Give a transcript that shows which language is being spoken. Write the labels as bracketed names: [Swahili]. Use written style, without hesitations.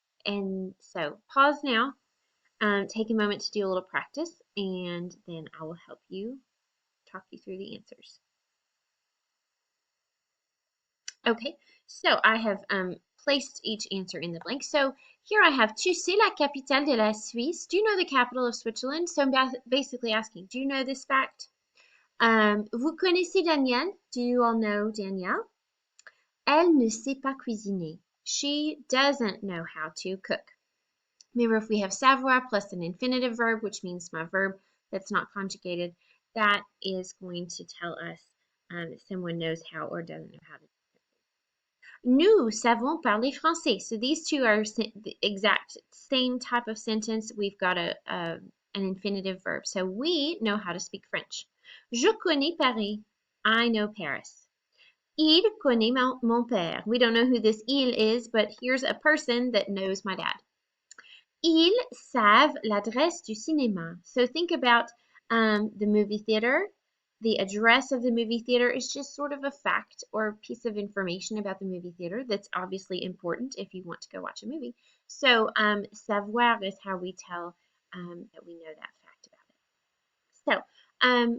[English] And so pause now, take a moment to do a little practice, and then I will help you talk you through the answers. Okay, so I have placed each answer in the blank. So here I have, [French] tu sais la capitale de la Suisse? [English] Do you know the capital of Switzerland? So I'm basically asking, do you know this fact? [French] Vous connaissez Danielle? [English] Do you all know Danielle? [French] Elle ne sait pas cuisiner. [English] She doesn't know how to cook. Remember, if we have savoir plus an infinitive verb, which means my verb that's not conjugated, that is going to tell us that someone knows how or doesn't know how to. [French] Nous savons parler français. [English] So these two are the exact same type of sentence. We've got an infinitive verb. So we know how to speak French. [French] Je connais Paris. [English] I know Paris. [French] Il connaît mon père. [English] We don't know who this il is, but here's a person that knows my dad. [French] Ils savent l'adresse du cinéma. [English] So think about the movie theater. The address of the movie theater is just sort of a fact or piece of information about the movie theater that's obviously important if you want to go watch a movie. So savoir is how we tell that we know that fact about it.